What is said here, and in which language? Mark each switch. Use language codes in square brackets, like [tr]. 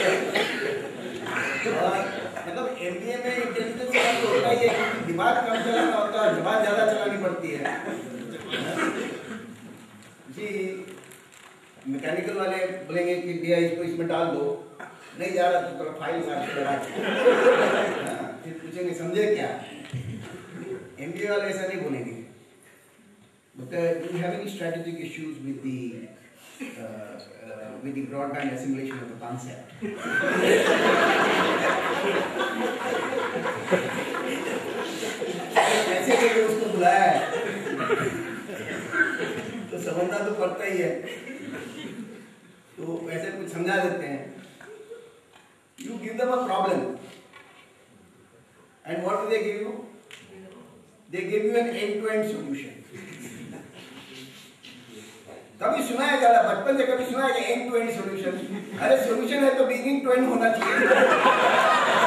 [hi] मतलब MBA में intelligence कम तो होता ही है, दिमाग कम चलाना होता है, जबान ज्यादा चलानी पड़ती है। जी मैकेनिकल वाले बोलेंगे कि भैया इसको इसमें डाल दो, नहीं जा रहा तो थोड़ा फाइल मार के लगा, फिर पूछेंगे समझे क्या। MBA वाले ऐसा नहीं बोलेंगे। [en] But do you have any strategic issues with the broadband assimilation of the concept? [hi] ऐसे करके उसको बुलाया है तो समझना तो पड़ता ही है, तो ऐसे कुछ समझा देते हैं। [en] You give them a problem, and what do they give you? They give you an end-to-end solution. [hi] कभी सुना है ज़्यादा, बचपन से कभी सुना है कि end-to-end solution? अरे solution है तो beginning to end होना चाहिए।